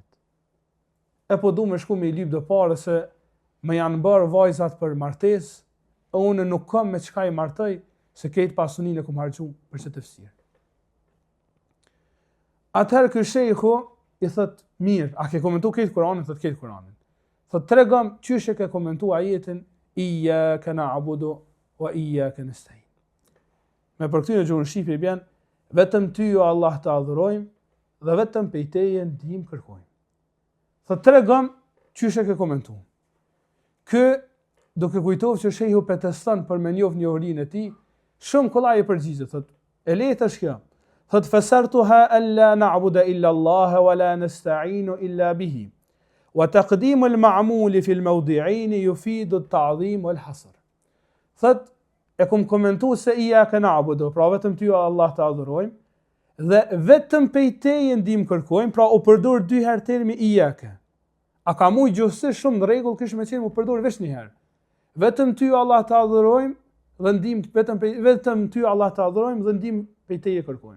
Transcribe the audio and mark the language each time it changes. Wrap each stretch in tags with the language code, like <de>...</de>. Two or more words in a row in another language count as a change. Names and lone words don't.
<sq>E po du me shku me i lyp do pare se me janë bërë vajzat për martesë, e unë nuk kam me çka i martoj, se këtë pasuninë e kum harxhu për çet tefsir. Atëherë ky shehu i thot, mirë, a ke komentu këtë Kuranin? Thot këtë Kuranin. Thot tregom çysh e ke komentu ajetin</sq> <ar>إياك نعبد وإياك نستعين.</ar> <sq>Me për këtë në gjuhën shqipe i bjen, vetëm ty o Allah të adhurojmë dhe vetëm prej teje ndihmë kërkojmë. Thot tregom çysh e ke komentu. Ky duke kujtuar që shehu preteston për me njoh njohurinë e tij, shumë kollaj e përgjigjet, thot e lehtë është kjo.</sq> <ar>Thot فسرتها ألا نعبد إلا الله ولا نستعين إلا به. وتقديم المعمول في الموضعين يفيد التعظيم والحصر.</ar> <sq>Thot e kum komentu se</sq> <ar>إياك نعبد,</ar> <sq>pra vetëm ty Allah të adhurojmë dhe vetëm prej teje ndihmë kërkojmë, pra u përdor dy herë termi iyyaka. A ka mujt gjithsesi shumë në rregull kish me qenë u përdor vetëm një herë. Vetëm ty Allah të adhurojmë dhe ndihmë vetëm ty Allah të adhurojmë dhe ndihmë prej teje kërkojmë.</sq>